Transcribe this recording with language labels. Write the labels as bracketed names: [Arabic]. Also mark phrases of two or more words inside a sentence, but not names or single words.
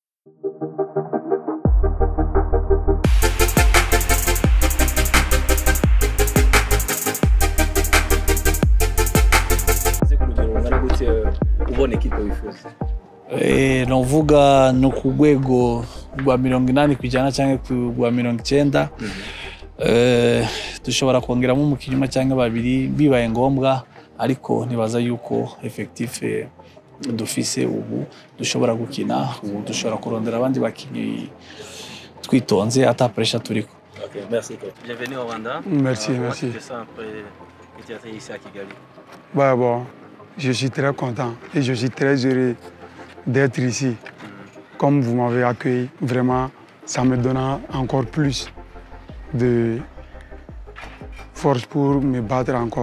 [Rundi] Novuga no ku rwego rwa 80% cyangwa ku rwa 90. Dushobora kongeramo umukinnyi cyangwa babiri bibaye ngombwa, ariko ntibaza yuko effectif dufise ubu dushobora gukina, ubu dushobora kurondera abandi bakinnyi twitonze ata pressure turiko. [French] Okay, merci coach. Bienvenue au Rwanda. Merci, merci. Tu te sens après que tu es ici à Kigali? Bah bon, je suis très content et je suis très heureux d'être ici. Comme vous m'avez accueilli, vraiment, ça me donne encore plus de force pour me battre encore.